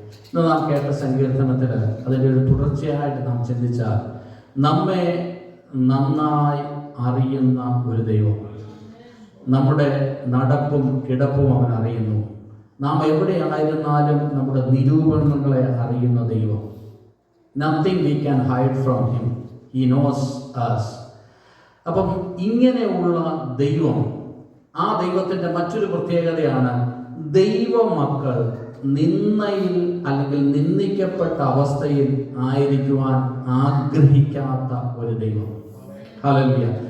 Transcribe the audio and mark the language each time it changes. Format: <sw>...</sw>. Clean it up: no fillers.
<ml>ഇന്ന് നാം കേട്ട സങ്കീർത്തനത്തിൽ അതിൻ്റെ ഒരു തുടർച്ചയായിട്ട് നാം ചിന്തിച്ചാൽ, നമ്മെ നന്നായി അറിയുന്ന ഒരു ദൈവം, നമ്മുടെ നടപ്പും കിടപ്പും അവൻ അറിയുന്നു. നാം എവിടെയായിരുന്നാലും നമ്മുടെ നിരൂപണങ്ങളെ അറിയുന്ന ദൈവം.</ml> <en>Nothing we can hide from him. He knows us.</en> <ml>അപ്പം ഇങ്ങനെയുള്ള ദൈവം, ആ ദൈവത്തിൻ്റെ മറ്റൊരു പ്രത്യേകതയാണ് ദൈവമക്കൾ നിന്ദയിൽ അല്ലെങ്കിൽ നിന്ദിക്കപ്പെട്ട അവസ്ഥയിൽ ആയിരിക്കുവാൻ ആഗ്രഹിക്കാത്ത ഒരു ദൈവം. ഹല്ലേലൂയ.</ml>